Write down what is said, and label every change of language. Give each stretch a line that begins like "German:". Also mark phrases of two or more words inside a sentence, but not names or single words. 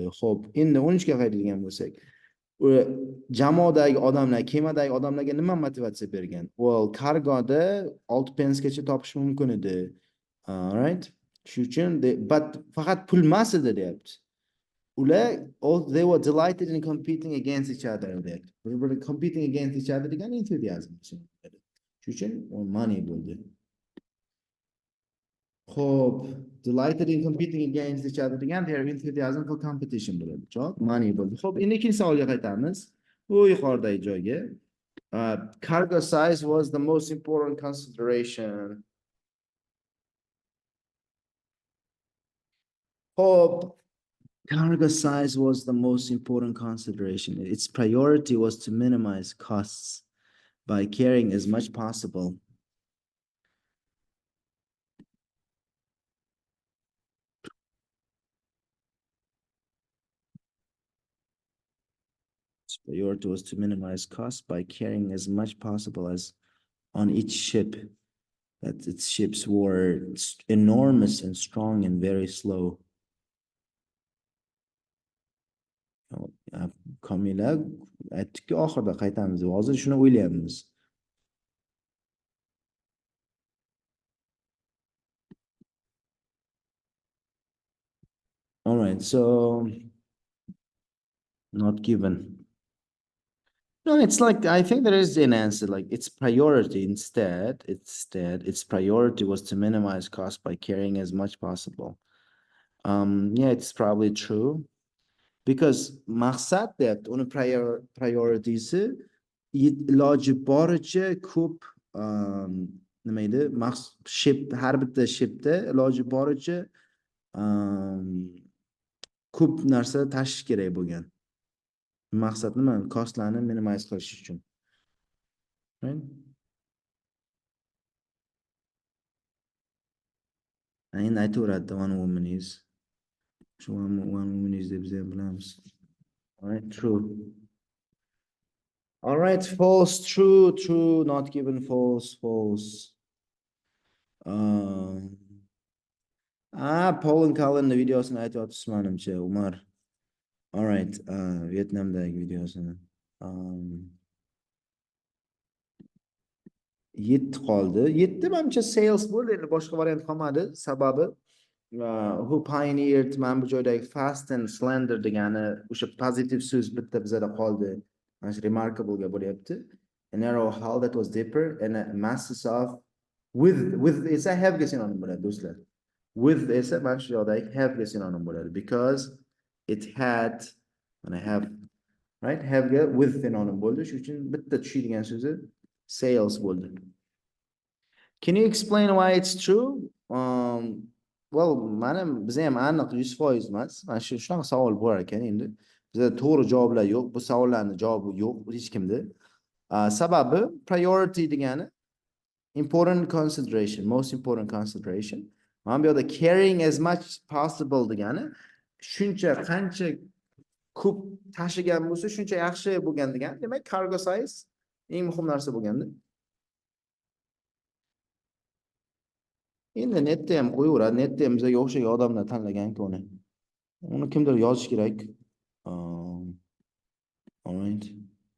Uzbek: Xo'p, endi 13 ga qaytadigan bo'lsak, u jamoadagi odamlar, kemadagi odamlarga nima motivatsiya bergan? Well, kargoda 6 pensgacha topish mumkin edi.
English: Right?
Uzbek: Shu uchun but faqat pul emas edi deyapti.
English: Ular they were delighted in competing against each other deyapti.
Uzbek: Bir-biri
English: competing against each other
Uzbek: degan enthusiasm. Shu uchun money bo'ldi. Xo'p,
English: delighted in competing against each other degan their enthusiasm for competition bo'ladi.
Uzbek: Javob money bo'ldi. Xo'p, endi ikkinchi savolga qaytamiz. Bu yuqoridagi joyga.
English: Cargo size was the most important consideration. Xo'p, cargo size was the most important consideration. Its priority was to minimize costs by carrying as much possible. Its priority was to minimize costs by carrying as much possible as on each ship. That its ships were enormous and strong and very slow.
Uzbek: Kamila aytdikki oxirida qaytamiz. Hozir shuni o'ylayapmiz.
English: All right, so not given. No, it's like I think there is an answer. Like its priority its priority was to minimize cost by carrying as much possible. Yeah, it's probably true because
Uzbek: maqsad deyapti, uni prioritysi iloji boricha ko'p nima edi? Ship har bitta shipda iloji boricha ko'p narsa tashish kerak bo'lgan. Maqsad nima? Costlarni minimize qilish uchun.
English: Right?
Uzbek: Endi aytaveradi
English: one woman is.
Uzbek: Shu
English: one woman is
Uzbek: deb biz ham bilamiz.
English: All right, true. All right, false, true, not given, false.
Uzbek: Paul and Cullen videosini aytyapsiz menimcha, Umar.
English: All right,
Uzbek: Vietnamdagi videosini. 7 qoldi. 7 menimcha sales bo'ldi, endi boshqa variant qolmadi. Sababi
English: who pioneered
Uzbek: mana bu joydagi
English: fast and slender
Uzbek: degani o'sha pozitiv so'z bitta bizada qoldi. Mana shu remarkable ga bo'lyapti.
English: A narrow hull that was deeper and a masses of with esa have
Uzbek: ga sinonim bo'ladi do'stlar. With esa mana shu joydagi have ga sinonim bo'ladi
English: because it had and I have right have
Uzbek: ga with sinonim bo'ldi. Shuning uchun bitta tushadigan so'zi sales bo'ldi.
English: Can you explain why it's true? Well,
Uzbek: biz ham aniq 100% emas. Mana shunaqa savol bor ekan endi. Bizda to'g'ri javoblar yo'q. Bu savollarning javobi yo'q hech kimda. Sababi priority degani
English: important consideration, most important consideration.
Uzbek: Mana bu yerda
English: carrying as much possible
Uzbek: degani shuncha qancha ko'p tashigan bo'lsa, shuncha yaxshi bo'lgan degani. Demak, cargo size eng muhim narsa bo'lganda. Endi netda ham qo'yaveradi. Netda ham bizga o'xshagan odamlar tanlagan-ku uni. Uni kimdir yozish kerak.
English: All right.